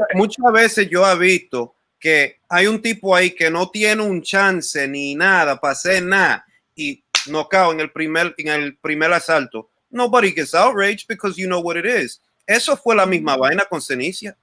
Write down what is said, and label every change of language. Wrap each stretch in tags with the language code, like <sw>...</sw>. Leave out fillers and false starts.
<es>Muchas veces yo he visto que hay un tipo ahí que no tiene un chance ni nada para hacer nada y knockout en el primer asalto.</es> <en>Nobody gets outraged because you know what it is.</en> <es>Eso fue la misma vaina con Cenicia.</es>